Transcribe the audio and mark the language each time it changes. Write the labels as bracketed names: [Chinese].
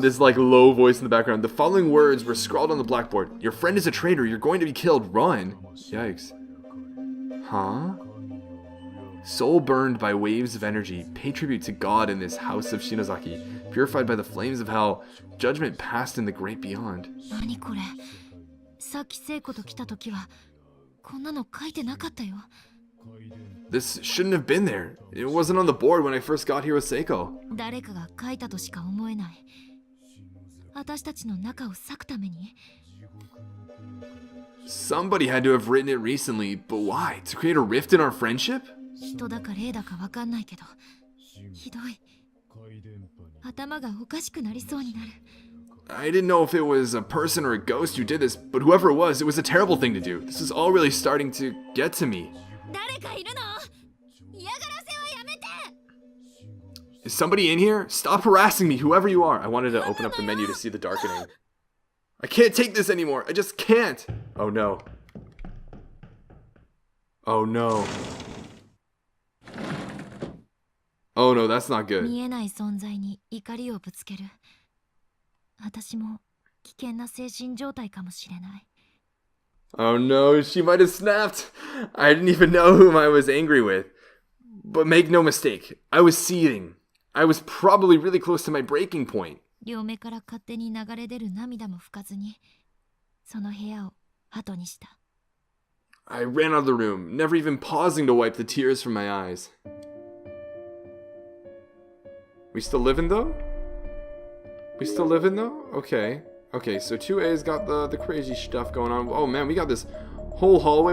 [English] This like low voice in the background. The following words were scrawled on the blackboard. Your friend is a traitor. You're going to be killed. Run. Yikes. Huh? Soul burned by waves of energy. Pay tribute to God in this house of Shinozaki. Purified by the flames of hell. Judgment passed in the great beyond. [Japanese] 何これ。さっき聖子と来た時はこんなの書いてなかったよ。 [English] This shouldn't have been there. It wasn't on the board when I first got here with Seiko. [Japanese] 誰かが書いたとしか思えない。私たちの仲を裂くために。 [English] Somebody had to have written it recently, but why? To create a rift in our friendship? [Japanese] 人だか霊だかわかんないけど、ひどい。頭がおかしくなりそうになる。 [English] I didn't know if it was a person or a ghost who did this, but whoever it was a terrible thing to do. This is all really starting to get to me. [Japanese] 誰かいるの？嫌がらせはやめて！ [English] Is somebody in here? Stop harassing me, whoever you are. I wanted to open up the menu to see the darkening. I can't take this anymore. I just can't. Oh no. Oh no. Oh no, that's not good. [Japanese] 見えない存在に怒りをぶつける。私も危険な精神状態かもしれない。 [English] Oh no, she might have snapped. I didn't even know whom I was angry with. But make no mistake, I was seething. I was probably really close to my breaking point. [Japanese] 両目から勝手に流れ出る涙も拭かずに、その部屋を後にした。 [English] I ran out of the room, never even pausing to wipe the tears from my eyes. We still living though? We still living though? Okay. Okay, so 2A's got the crazy stuff going on. Oh man, we got this whole hallway.